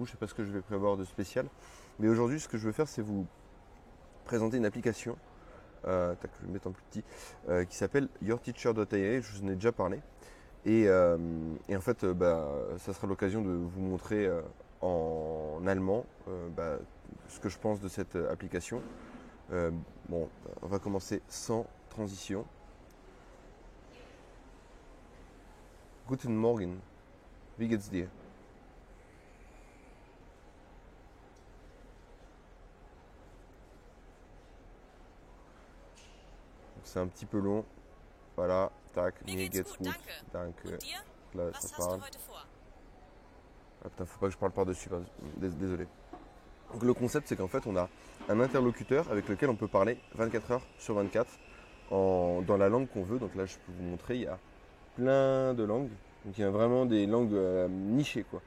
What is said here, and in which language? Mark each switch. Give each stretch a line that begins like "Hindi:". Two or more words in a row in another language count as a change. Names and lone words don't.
French: Je ne sais pas ce que je vais prévoir de spécial. Mais aujourd'hui, ce que je veux faire, c'est vous présenter une application, je vais le mettre en plus petit, qui s'appelle yourteacher.ai. Je vous en ai déjà parlé. Et en fait, ça sera l'occasion de vous montrer en allemand ce que je pense de cette application. On va commencer sans transition.
German: Guten Morgen, wie geht's dir?
French: C'est un petit peu long. Voilà, tac,
German: mir geht's gut, danke.
French: Là, ça parle. Ah, putain, faut pas que je parle par-dessus, désolé. Donc le concept, c'est qu'en fait, on a un interlocuteur avec lequel on peut parler 24 heures sur 24 dans la langue qu'on veut. Donc là, je peux vous montrer, il y a plein de langues. Donc il y a vraiment des langues nichées, quoi.